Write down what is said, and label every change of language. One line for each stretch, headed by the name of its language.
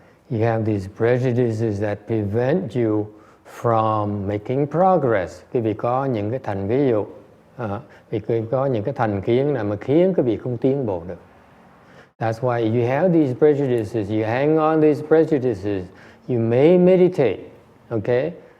English: You have these prejudices that prevent you from making progress.
Vietnamese: Quý vị có những cái ví dụ. Vì có những cái thành kiến nào mà khiến quý vị không tiến bộ được.
English: That's why you have these prejudices, you hang on these prejudices, you may meditate, okay?